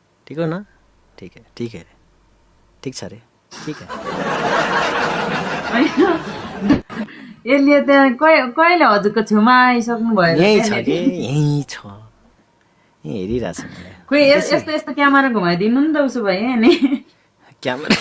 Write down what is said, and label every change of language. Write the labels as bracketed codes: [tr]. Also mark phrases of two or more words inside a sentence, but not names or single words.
[ne] ठीक हो ना? [hi] ठीक है ठीक है [ne] ठीक छ रे [hi] ठीक है [ne] यसले त्यहाँ कहिले हजुरको छेउमा आइसक्नु भयो र यहीँ छ त्यहाँनिर के यहीँ छ यहीँ हेरिरहेछ मलाई खोइ बेसी यस्तो यस्तो क्यामेरा घुमाइदिनु नि त उसो भए नि क्यामेरा